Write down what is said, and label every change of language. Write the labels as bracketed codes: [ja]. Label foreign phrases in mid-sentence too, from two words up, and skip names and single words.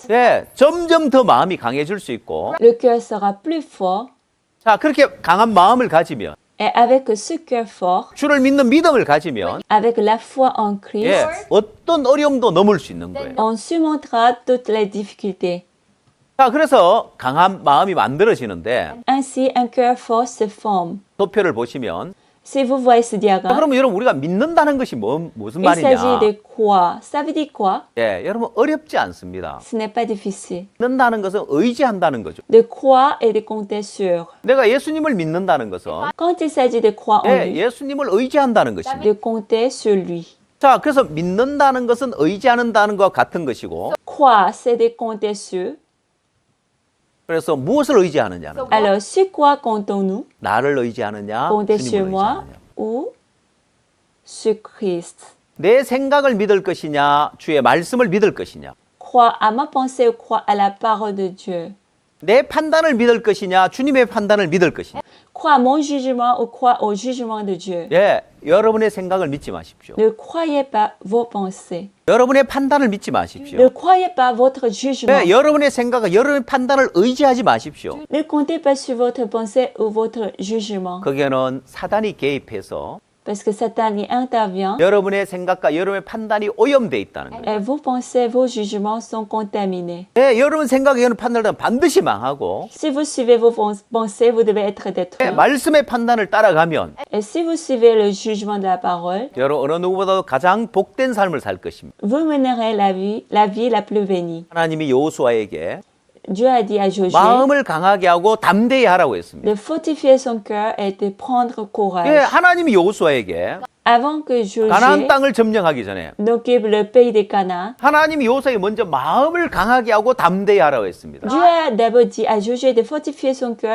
[ko] 예, 점점 더 마음이 강해질 수 있고 [fr] le cœur sera plus fort. [ko] 자, 그렇게 강한 마음을 가지면 [fr] Et avec ce cœur fort, [ko] 주를 믿는 믿음을 가지면 [fr] avec la foi en Christ, [ko] 예, 어떤 어려움도 넘을 수 있는 거예요. [fr] on surmontera toutes les difficultés. [ko] 자, 그래서 강한 마음이 만들어지는데 [fr] Ainsi, un cœur fort se forme. [ko] 도표를 보시면 [fr] Si vous voyez ce [ko] 자, [fr] diagramme, [ko] 그러면 여러분 우리가 믿는다는 것이 무슨 [fr] il s'agit [ko] 말이냐? [fr] de quoi? Ça veut dire quoi? [ko] 예, 여러분 어렵지 않습니다. [fr] Ce n'est pas difficile. [ko] 믿는다는 것은 의지한다는 거죠. [fr] De croire et de compter sur. [ko] 내가 예수님을 믿는다는 것은 [fr] Quand il s'agit de croire en [ko] 예, [fr] lui, [ko] 예수님을 의지한다는 것입니다. [fr] de compter sur lui. [ko] 자, 그래서 믿는다는 것은 의지한다는 것과 같은 것이고 [fr] Croire, c'est de compter sur. [ko] 그래서 무엇을 의지하느냐는 거예요. [fr] Alors, sur quoi comptons-nous? [ko] 나를 의지하느냐, [fr] Compter sur [ko] 주님을 [fr] moi [ko] 의지하느냐. [fr] ou sur Christ? [ko] 내 생각을 믿을 것이냐, 주의 말씀을 믿을 것이냐. [fr] Croire à ma pensée ou croire à la parole de Dieu? [ko] 내 판단을 믿을 것이냐, 주님의 판단을 믿을 것이냐. [fr] Croire à mon jugement ou croire au jugement de Dieu? [ko] 예, 여러분의 생각을 믿지 마십시오. [fr] Ne croyez pas vos pensées. [ko] 여러분의 판단을 믿지 마십시오. [fr] Ne croyez pas votre jugement. [ko] 예, 여러분의 생각과 여러분의 판단을 의지하지 마십시오. [fr] Ne comptez pas sur votre pensée ou votre jugement. [ko] 거기에는 사단이 개입해서 [fr] Parce que Satan y intervient [ko] 여러분의 생각과 여러분의 판단이 오염돼 있다는 거예요. [fr] et vos pensées, vos jugements sont contaminés. [ko] 예, 여러분 생각에 여러분 판단을 반드시 망하고 [fr] Si vous suivez vos pensées, vous devez être [ko] 예, [fr] détruit. [ko] 말씀의 판단을 따라가면 [fr] Et si vous suivez le jugement de la parole, [ko] 여러분 어느 누구보다도 가장 복된 삶을 살 것입니다. [fr] vous mènerez la vie la plus bénie. [ko] 하나님이 여호수아에게 [fr] Dieu a dit à Josué [ko] 마음을 강하게 하고 담대히 하라고 했습니다. [fr] de fortifier son cœur et de prendre courage. [ko] 예, 하나님이 여호수아에게 [fr] Avant que Josué [ko] 가나안 땅을 점령하기 전에 [fr] n'occupe le pays de Canaan, [ko] 하나님이 여호수아에게 먼저 마음을 강하게 하고 담대히 하라고 했습니다. [fr] Dieu a d'abord dit à Josué de fortifier son cœur